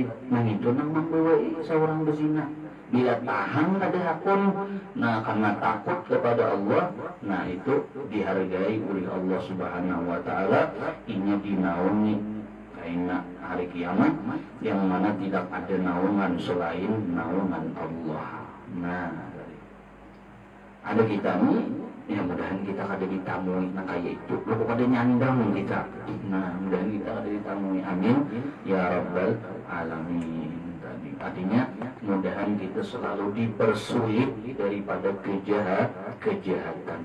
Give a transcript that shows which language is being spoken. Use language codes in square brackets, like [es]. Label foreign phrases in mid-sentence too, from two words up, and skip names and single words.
[bjn] Nah, itu nang membawa seorang berzina. Bila tahan ada hakun, nah karena takut kepada Allah, nah itu dihargai oleh [ar] Allah Subhanahu wa Ta'ala. [id] Ini dinaungi karena hari kiamat yang mana tidak ada naungan selain naungan Allah. [bjn] Nah, ada kita nih, ya mudahan kita kada ditamui nah kayak itu. Lu kada nyandang kita. Nah, mudahan kita kada ditamui. [ar] Amin ya rabbal alamin. [bjn] Artinya mudahan kita selalu dipersulit daripada kejahatan.